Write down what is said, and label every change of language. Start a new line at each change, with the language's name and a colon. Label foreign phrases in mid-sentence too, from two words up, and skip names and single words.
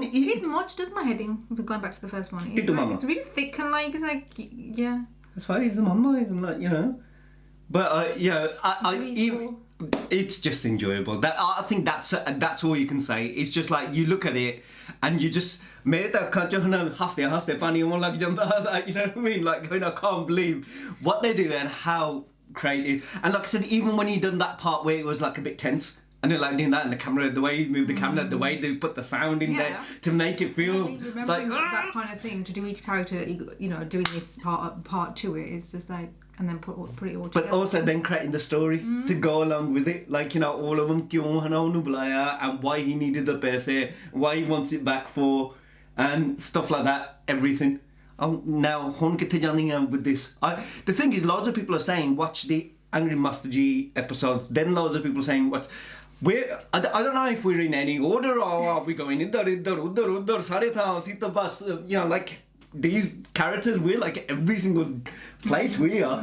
English: His Moch does my heading, going back to the first one. It's, Little like, Mama. it's really thick and, like, it's like, yeah. that's why he's the mama, isn't that, you know? But Graceful. it's just enjoyable. That I think that's all you can say. It's just like you look at it and you just
Punjabi: ਮੇਰੇ ਤੋ ਅੱਖਾਂ ਚ ਹੱਸਦੇ ਪਾਣੀ ਆਣ ਲੱਗ ਜਾਂਦਾ,
English: like, you know what I mean? Like going, I can't believe what they do and how creative. And like I said, even when he done that part where it was like a bit tense. And they're like doing that, and the camera, the way he moved the camera, the way they put the sound in there to make it feel Remembering that kind of thing to do each character, you know, doing this part to it is just like, and then put it all together. But also then creating the story to go along with it, like, you know, all of them
Hindi: क्यों है ना उन्हें बुलाया,
English: and why he needed the पैसे, why he wants it back for, and stuff like that, everything. Now,
Punjabi: ਹੁਣ ਕਿੱਥੇ ਜਾਂਦੀ हैं
English: with this? The thing is, loads of people are saying watch the Angry Master G episodes, then loads of people saying I don't know if we're in any order or are we going idhar, sare tha, sita bas, like these characters, we're like every single place we are.